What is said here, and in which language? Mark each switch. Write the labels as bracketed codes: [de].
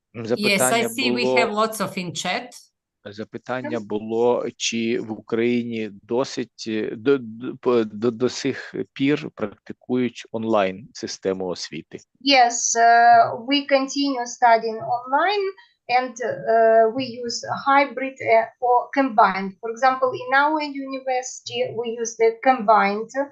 [en] Yes, I see we have lots of in chat. [uk] Запитання було, чи в Україні досить до сих пір практикують онлайн систему освіти? [en] Yes, we continue studying online, and we use hybrid or combined. For example, in our university, we use the combined.